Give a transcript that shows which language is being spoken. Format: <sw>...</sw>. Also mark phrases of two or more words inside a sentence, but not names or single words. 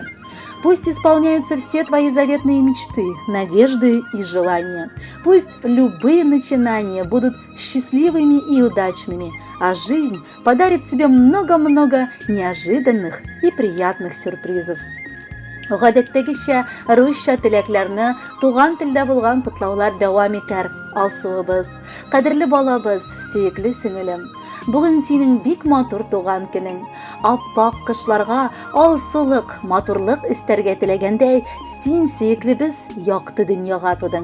<ru>Пусть исполняются все твои заветные мечты, надежды и желания. Пусть любые начинания будут счастливыми и удачными, а жизнь подарит тебе много-много неожиданных и приятных сюрпризов.</ru> <tt>Гадәттәгечә, русча теләкләрне туган телдә булган котлаулар дәвам итәр. Алсуыбыз, кадерле балабыз, сөекле сеңелем. Бүген синең бик матур туган көнең. Аппак кышларга алсулык, матурлык истәргә теләгәндәй, син сөеклебез якты дөньяга тудың.</tt>